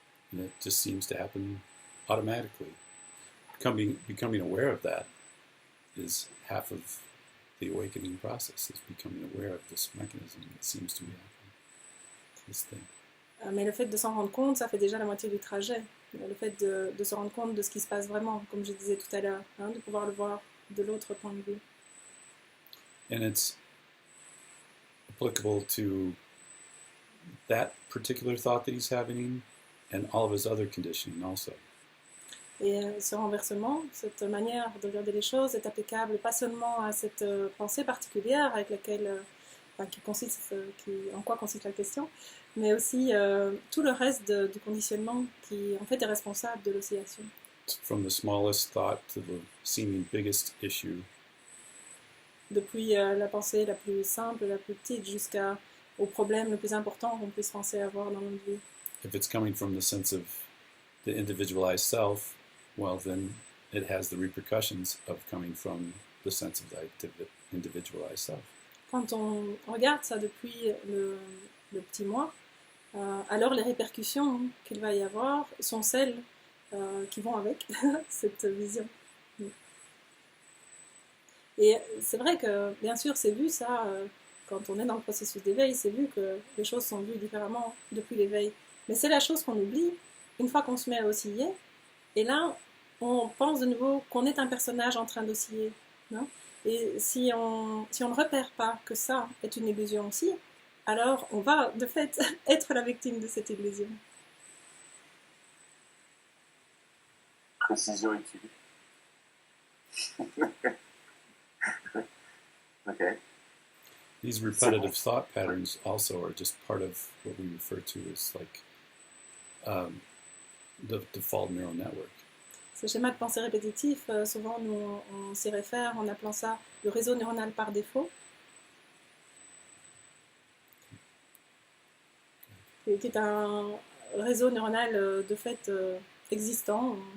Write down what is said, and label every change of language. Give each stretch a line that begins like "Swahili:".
English: And it just seems to happen automatically. Becoming aware of that is half of the awakening process, is becoming aware of this mechanism that seems to be happening, this thing.
French: Mais le fait de s'en rendre compte, ça fait déjà la moitié du trajet. Le fait de se rendre compte de ce qui se passe vraiment, comme je disais tout à l'heure, hein, de pouvoir le voir de l'autre point de vue.
English: And it's applicable to that particular thought that he's having and all of his other conditioning also.
French: Et ce renversement, cette manière de regarder les choses est applicable pas seulement à cette pensée particulière avec laquelle, en quoi consiste la question, mais aussi tout le reste du conditionnement qui en fait est responsable de l'oscillation.
English: From the smallest thought to the seeming biggest issue.
French: Depuis la pensée la plus simple, la plus petite, jusqu'au problème le plus important qu'on puisse penser avoir dans notre vie.
English: If it's coming from the sense of the individualized self, well, then it has the repercussions of coming from the sense of the individualized self.
French: Quand on regarde ça depuis le petit moi, alors les répercussions qu'il va y avoir sont celles qui vont avec cette vision. Et c'est vrai que, bien sûr, c'est vu ça, quand on est dans le processus d'éveil, c'est vu que les choses sont vues différemment depuis l'éveil. Mais c'est la chose qu'on oublie une fois qu'on se met à osciller. Et là, on pense de nouveau qu'on est un personnage en train d'osciller. Non ? Et si on ne repère pas que ça est une illusion aussi, alors on va de fait être la victime de cette illusion. Précision utile.
English: Okay. These repetitive thought patterns also are just part of what we refer to as like the default neural network.
French: Ces schémas de pensée répétitifs, souvent nous on s'y réfère en appelant ça le réseau neuronal par défaut, qui est un réseau neuronal de fait existant.